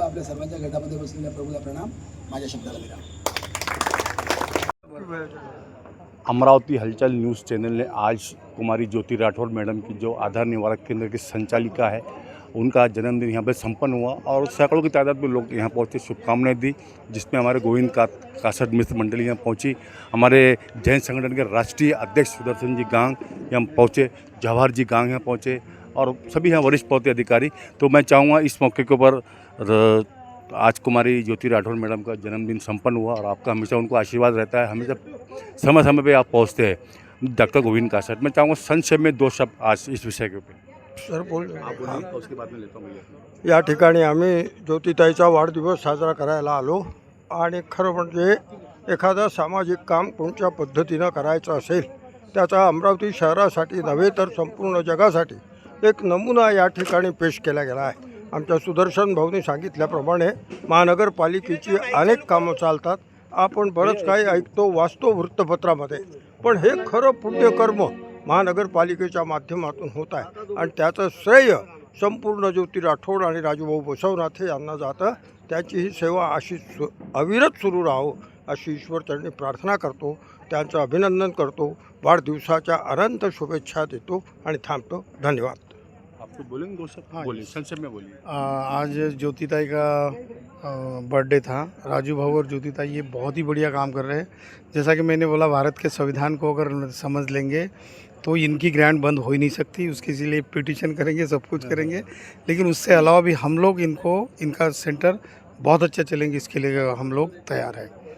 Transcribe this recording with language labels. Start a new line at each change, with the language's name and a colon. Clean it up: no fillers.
Marathi: आपल्या सर्वांच्या गटामध्ये बसलेल्या प्रभूला प्रणाम, माझ्या शब्दाला विराम.
Hindi: अमरावती हलचल न्यूज़ चैनल ने आज कुमारी ज्योति राठौर मैडम की जो आधार निवारक केंद्र की संचालिका है, उनका जन्मदिन यहाँ पर संपन्न हुआ और सैकड़ों की तादाद में लोग यहाँ पहुँचे, शुभकामनाएं दी, जिसमें हमारे गोविंद कासट मित्र मंडली यहाँ पहुँची, हमारे जैन संगठन के राष्ट्रीय अध्यक्ष सुदर्शन जी गांग यहाँ पहुँचे, जवाहर जी गांग यहाँ पहुँचे और सभी यहाँ वरिष्ठ पहुँचे अधिकारी. तो मैं चाहूँगा इस मौके के ऊपर आज कुमारी ज्योति राठौर मैडम का जन्मदिन संपन्न हुआ और आपका हमेशा उनको आशीर्वाद रहता है, हमेशा समय समय पे आप पहुँचते हैं. डॉक्टर गोविंद कासट, मैं चाहूँगा संक्षेप में 2 शब्द आज इस विषय के ऊपर सर बोल. उसके बाद में लेता हूँ.
Marathi: या ठिकाणी आम्ही ज्योतिताईचा वाढदिवस साजरा करायला आलो, आणि खरं म्हणजे एखादा सामाजिक काम कोणत्या पद्धतीनं करायचं असेल त्याचा अमरावती शहरासाठी नव्हे तर संपूर्ण जगासाठी एक नमुना या ठिकाणी पेश केला गेला आहे. आमच्या सुदर्शन भाऊनी सांगितल्याप्रमाणे महानगरपालिकेची अनेक कामं चालतात, आपण बरंच काही ऐकतो, वाचतो वृत्तपत्रामध्ये, पण हे खरं पुण्यकर्म महानगरपालिकेच्या माध्यमातून होत आहे आणि त्याचं श्रेय संपूर्ण ज्योती राठोड आणि राजूभाऊ बसवनाथे यांना जातं. त्याची ही सेवा अशी अविरत सुरू राहो अशी ईश्वरचरणी प्रार्थना करतो. त्यांचं अभिनंदन करतो. वाढदिवसाच्या अनंत शुभेच्छा देतो आणि थांबतो. धन्यवाद.
Hindi: आपको बोलेंगे दो शब्द? बोलिए, संक्षेप में बोलिए. आज ज्योतिताई का बर्थडे था. राजू भाऊ और ज्योतिताई ये बहुत ही बढ़िया काम कर रहे हैं. जैसा कि मैंने बोला, भारत के संविधान को अगर समझ लेंगे तो इनकी ग्रांट बंद हो ही नहीं सकती. उसके लिए पिटीशन करेंगे, सब कुछ करेंगे. लेकिन उससे अलावा भी हम लोग इनका सेंटर बहुत अच्छा चलेंगे, इसके लिए हम लोग तैयार हैं.